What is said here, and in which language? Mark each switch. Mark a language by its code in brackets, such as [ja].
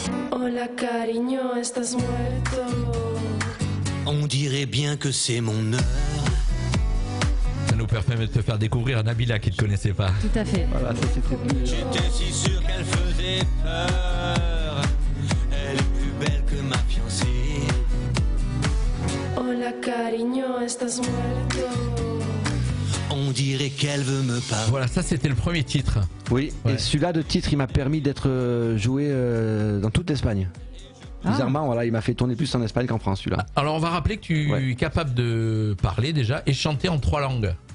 [es] Hola cariño, estás muerto. [fr] On dirait bien que c'est mon heure. Ça nous permet de te faire découvrir Nabila qui ne te connaissait pas. Tout à fait. Voilà, ça c'était plus. J'étais si sûr qu'elle faisait peur. Elle est plus belle que ma fiancée. [es] Hola cariño, estás muerto. [fr] On dirait qu'elle veut me parler. Voilà, ça c'était le premier titre. Oui, Ouais. et celui-là de titre, il m'a permis d'être joué dans toute l'Espagne. Ah. Bizarrement, voilà, il m'a fait tourner plus en Espagne qu'en France, celui-là. Alors on va rappeler que tu Ouais. es capable de parler déjà et chanter en 3 langues.